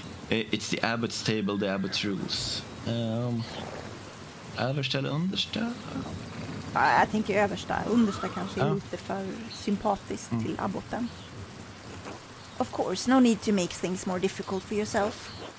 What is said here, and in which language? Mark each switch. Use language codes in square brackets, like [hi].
[en] It's the abbot's table, the abbot's rules. [sv] Översta eller understa? Ja, jag tänker översta. Understa kanske är lite för sympatiskt till abboten. [en] Of course, no need to make things more difficult for yourself.